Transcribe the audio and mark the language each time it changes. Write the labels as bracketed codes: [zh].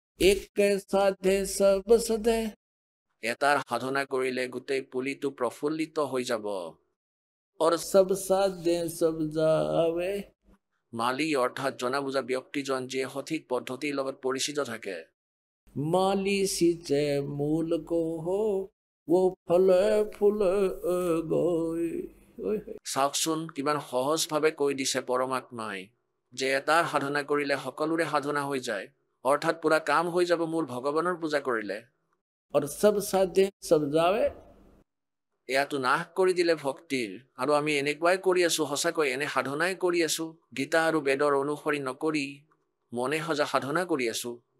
[hi] এক সাধে সব সদে, [as] এটাৰ সাধনা কৰিলে গোটেই পুলিটো প্ৰফুল্লিত হৈ যাব। [hi] और सब साधे सब जावे, [as] মালি অৰ্থাৎ জনা বুজা ব্যক্তিজন যিয়ে সঠিক পদ্ধতিৰ লগত পৰিচিত থাকে। [hi] माली सींचे मूल को हो वो फल फूल गए। [as] চাওকচোন কিমান সহজভাৱে কৈ দিছে পৰমাত্মাই যে এটাৰ সাধনা কৰিলে সকলোৰে সাধনা হৈ যায়, অৰ্থাৎ পুৰা কাম হৈ যাব মূল ভগৱানৰ পূজা কৰিলে। আৰু [hi] সব সাধে সব যাৱে, [as] এয়াটো নাশ কৰি দিলে ভক্তিৰ। আৰু আমি এনেকুৱাই কৰি আছো, সঁচাকৈ এনে সাধনাই কৰি আছো। গীতা আৰু বেদৰ অনুসৰি নকৰি মনে সজা সাধনা কৰি আছো।